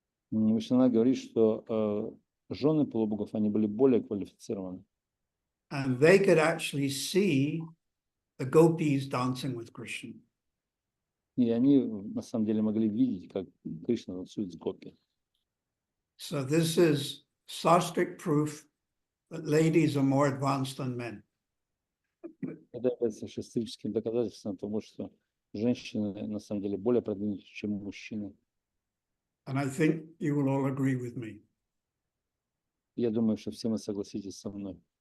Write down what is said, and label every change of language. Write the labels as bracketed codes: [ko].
[ru] Вишна говорит, что жены полубогов, они были более квалифицированы. [en] And they could actually see the gopis dancing with Krishna. [ru] И они, на самом деле, могли видеть, как Кришна танцует с гопи. [en] So this is sastric proof that ladies are more advanced than men. [ru] Это является шастрическим доказательством того, что женщины, на самом деле, более продвинуты, чем мужчины. [en] And I think you will all agree with me. [ru] Я думаю, что все мы согласитесь со мной.